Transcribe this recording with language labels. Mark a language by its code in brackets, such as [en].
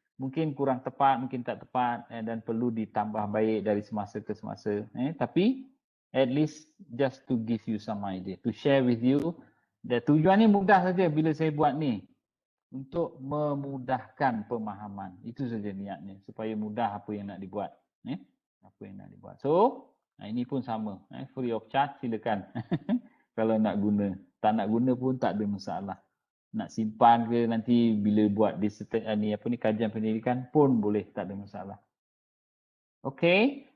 [ms] Mungkin kurang tepat, mungkin tak tepat dan perlu ditambah baik dari semasa ke semasa. Tapi [en] at least just to give you some idea, to share with you. [ms] Dan tujuan ni mudah saja bila saya buat ni. Untuk memudahkan pemahaman. Itu saja niatnya. Supaya mudah apa yang nak dibuat. Apa yang nak dibuat. So, ini pun sama. [en] Free of charge, [ms] silakan. Kalau nak guna. Tak nak guna pun tak ada masalah. Nak simpan ke nanti bila buat kajian pendidikan pun boleh. Tak ada masalah. Okay.